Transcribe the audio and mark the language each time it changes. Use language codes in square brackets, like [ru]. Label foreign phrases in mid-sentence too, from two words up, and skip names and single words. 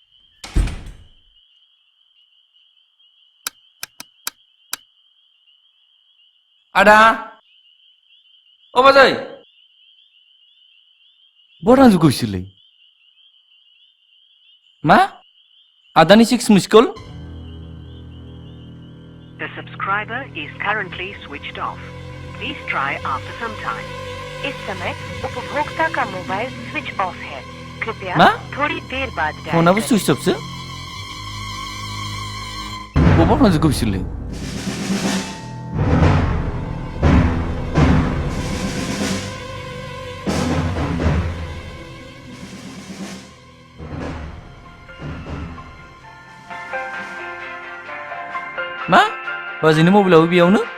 [brx] आदा अ बाजै बहा थांजोबखो बिसोरलाय मा आदानि [en] six miss call The subscriber is currently switched off. Please try after some time. [hi] इस समय उपभोक्ता का मोबाइल [en] switch off [hi] है कृपया थोड़ी देर बाद डायल [brx] फनाबो सुइच अफसो बहा थांजोबखो बिसोरलाय मा बाजैनि मबाइलाबो बेयावनो